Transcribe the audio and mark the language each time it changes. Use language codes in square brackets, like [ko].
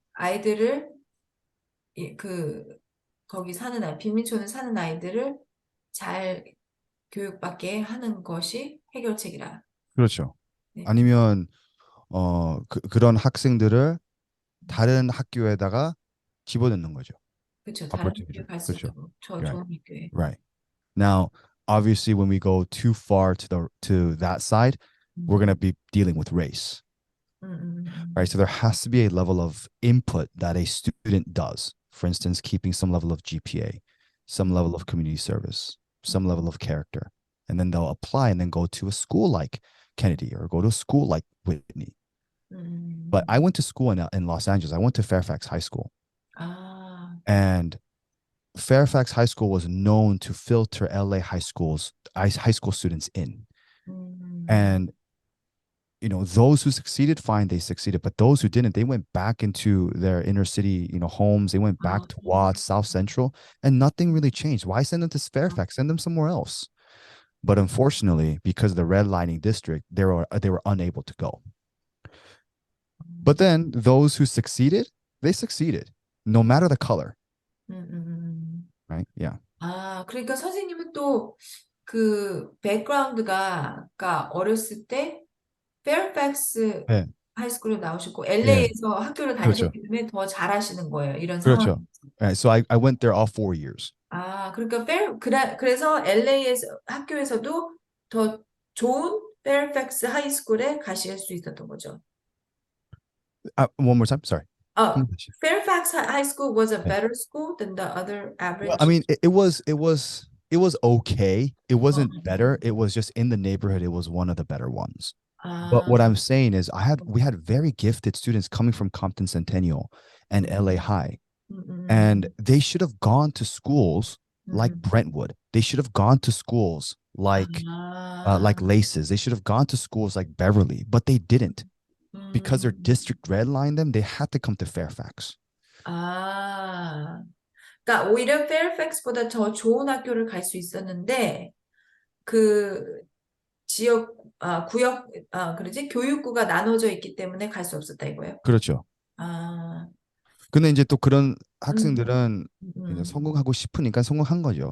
[ko] 아이들을 거기 빈민촌에 사는 아이들을 잘 교육받게 하는 것이 해결책이라. 그렇죠. 네. 아니면 그런 학생들을 다른 학교에다가 집어넣는 거죠. 그렇죠. 다른 학교에 갈 수 있도록 좋은 학교에. [en] Right. Now, obviously, when we go too far to that side, we're going to be dealing with race. Right. So there has to be a level of input that a student does. For instance, keeping some level of GPA, some level of community service, some level of character, and then they'll apply and then go to a school like Kennedy or go to a school like Whitney. But I went to school in Los Angeles. I went to Fairfax High School. [ko] 아, [en] And Fairfax High School was known to filter LA high school students in. And those who succeeded, fine, they succeeded. But those who didn't, they went back into their inner city, homes. They went back to Watts, South Central, and nothing really changed. Why send them to Fairfax? Send them somewhere else. But unfortunately, because of the redlining district, they were unable to go. But then those who succeeded, they succeeded, no matter the color. Right? Yeah. [ko] 아, 그러니까 선생님은 또 그 백그라운드가 그러니까 어렸을 때 페어팩스 네. 하이스쿨에 나오셨고 예. LA에서 학교를 그렇죠. 다니셨기 때문에 더 잘하시는 거예요. 이런 상황. 그렇죠. [en] Right. So I went there all 4 years. [ko] 아, 그러니까 그래서 LA에서 학교에서도 더 좋은 페어팩스 하이스쿨에 가실 수 있었던 거죠. [en] One more time. Sorry. Fairfax High School was a [ko] 네. [en] better school than the other average. Well, I mean, it was okay. It wasn't better. It was just in the neighborhood. It was one of the better ones. But what I'm saying is we had very gifted students coming from Compton Centennial and LA High. And they should have gone to schools like Brentwood. They should have gone to schools like Laces. They should have gone to schools like Beverly, but they didn't. Because their district redlined them, they had to come to Fairfax. [ko] 아, 그러니까 오히려 페어팩스보다 더 좋은 학교를 갈 수 있었는데 그 지역 구역 그러지 교육구가 나눠져 있기 때문에 갈 수 없었다 이거예요. 그렇죠. 아, 근데 이제 또 그런 학생들은 성공하고 싶으니까 성공한 거죠.